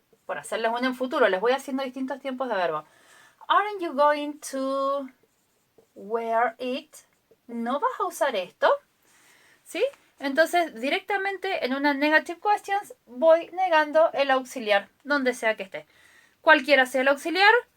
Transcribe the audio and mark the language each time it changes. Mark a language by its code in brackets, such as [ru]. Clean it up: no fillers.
[es] Por hacerles uno en futuro, les voy haciendo distintos tiempos de verbo. [en] Aren't you going to wear it? [es] ¿No vas a usar esto? ¿Sí? Entonces, directamente en una negative questions voy negando el auxiliar, donde sea que esté. Cualquiera sea el auxiliar.